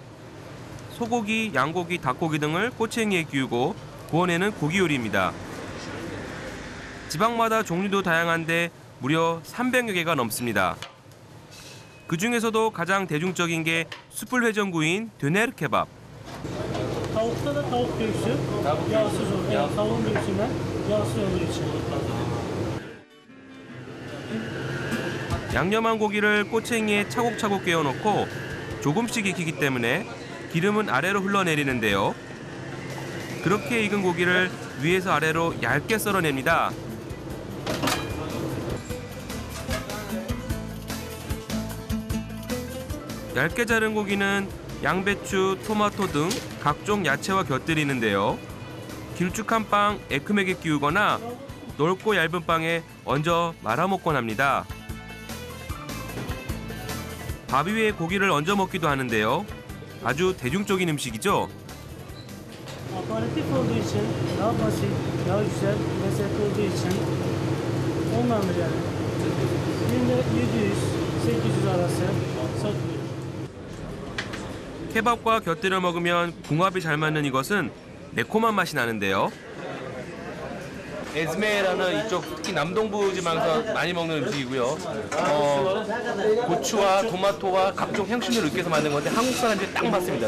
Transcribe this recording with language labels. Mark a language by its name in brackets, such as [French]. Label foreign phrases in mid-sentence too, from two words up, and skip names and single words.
[Korean] 소고기, 양고기, 닭고기 등을 꼬챙이에 끼우고 구워내는 고기 요리입니다. 지방마다 종류도 다양한데 무려 300여 개가 넘습니다. 그 중에서도 가장 대중적인 게 숯불 회전구이인 드네르 케밥. [Turkish] Tavukta da tavuk göğsü, yağsız olur. Yani tavuğun göğsünden yağsız olduğu için. [Korean] 양념한 고기를 꼬챙이에 차곡차곡 깨워놓고 조금씩 익히기 때문에 기름은 아래로 흘러내리는데요. 그렇게 익은 고기를 위에서 아래로 얇게 썰어냅니다. 얇게 자른 고기는 양배추, 토마토 등 각종 야채와 곁들이는데요. 길쭉한 빵 에크맥에 끼우거나 넓고 얇은 빵에 얹어 말아먹곤 합니다. 밥 위에 고기를 얹어 먹기도 하는데요. 아주 대중적인 음식이죠. [Turkish] Aparatif olduğu için, daha basit, daha güzel, lezzetli olduğu için ondandır yani. Günde 700-800 arası satılıyor. [Korean] 케밥과 곁들여 먹으면 궁합이 잘 맞는 이것은 매콤한 맛이 나는데요. 에즈메라는 이쪽 특히 남동부 지방에서 많이 먹는 음식이고요. 고추와 토마토와 각종 향신료를 으깨서 만든 건데 한국 사람들이 딱 맞습니다.